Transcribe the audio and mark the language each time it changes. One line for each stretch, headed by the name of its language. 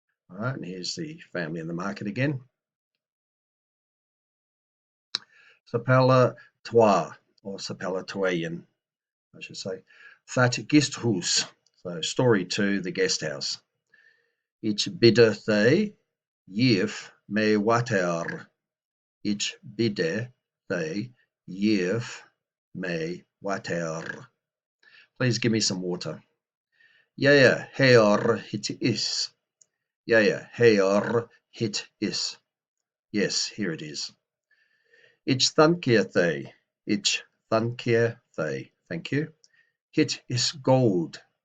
English: All right, and here's the family in the market again. Sapella toi, or Sapella toyen, I should say. That Gisthus. So story 2, the guest house.
Middle English: Ich bitte thee, gif me water. Ich bitte thee, gif me water.
English: Please give me some water.
Middle English: Ja, her hit is. Ja, her hit is.
English: Yes, here it is.
Middle English: Ich danke thee. Ich thanke thee.
English: Thank you. It is gold.